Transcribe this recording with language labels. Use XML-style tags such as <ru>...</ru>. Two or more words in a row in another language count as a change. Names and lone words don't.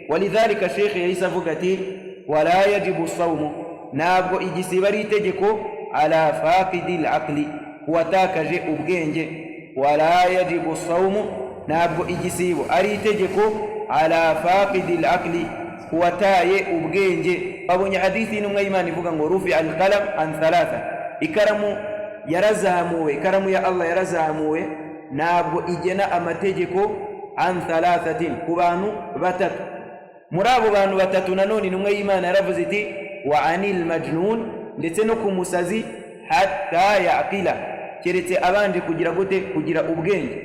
<rw>Walidhalika shekhe yahise avuga ati</rw> <ar>ولا يجب صوم,</ar> <rw>ntabwo igisiba ari itegeko</rw> <ar>على فاقد العقل</ar> <rw>kuwatakaje ubwenge.</rw> <ar>ولا يجب صوم,</ar> <rw>ntabwo igisibo ari itegeko</rw> <ar>على فاقد العقل</ar> <rw>kuwataye ubwenge. Babonye hadithi y'intumwa y'Imana ivuga ngo</rw> <ar>رفع القلم عن ثلاثة,</ar> <rw>ikaramu yarazamuwe, ikaramu ya Allah yarazamuwe, ntabwo igena amategeko</rw> <ar>عن ثلاثة</ar> <rw>ku bantu batatu. Muri abo bantu batatu nanone intumwa y'Imana yaravuze iti</rw> <ar>وعن المجنون,</ar> <rw>ndetse no ku musazi</rw> <ar>حتى يعقل,</ar> <rw>keretse abanje kugira gute, kugira ubwenge.</rw>